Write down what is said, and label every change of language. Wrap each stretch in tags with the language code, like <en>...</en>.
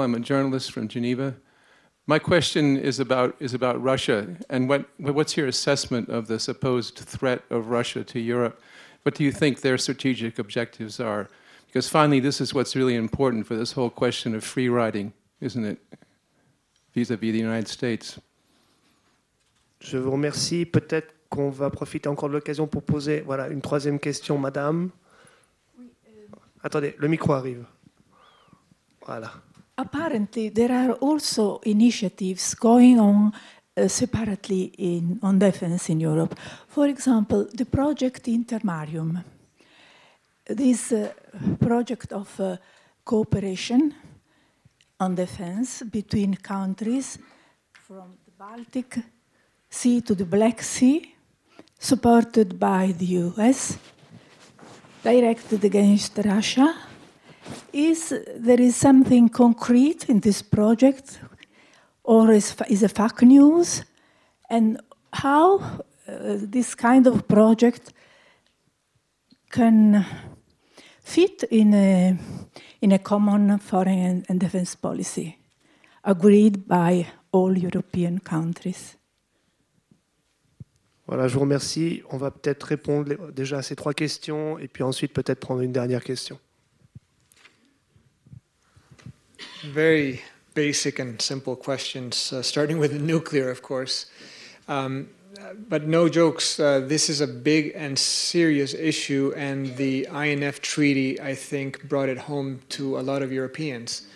<en>I'm a journalist from Geneva. My question is about Russia, and what's your assessment of the supposed threat of Russia to Europe? What do you think their strategic objectives are? Because finally, this is what's really important for this whole question of free riding, isn't it, vis-à-vis the United States?</en> <fr>Je vous remercie. Peut-être qu'on va profiter encore de l'occasion pour poser une troisième question, madame. Oui, Attendez, le micro arrive. Voilà.</fr> <en>Apparently, there are also initiatives going on separately on defense in Europe. For example, the project Intermarium. This project of cooperation on defense between countries from the Baltic Sea to the Black Sea, supported by the US, directed against Russia. There is something concrete in this project, or is a fake news? And how this kind of project can fit in a common foreign and defense policy agreed by all European countries?</en> <fr>Voilà, je vous remercie. On va peut-être répondre déjà à ces trois questions et puis ensuite peut-être prendre une dernière question.</fr> <en>Very basic and simple questions, starting with nuclear, of course. But no jokes, this is a big and serious issue, and the INF Treaty, I think, brought it home to a lot of Europeans.</en>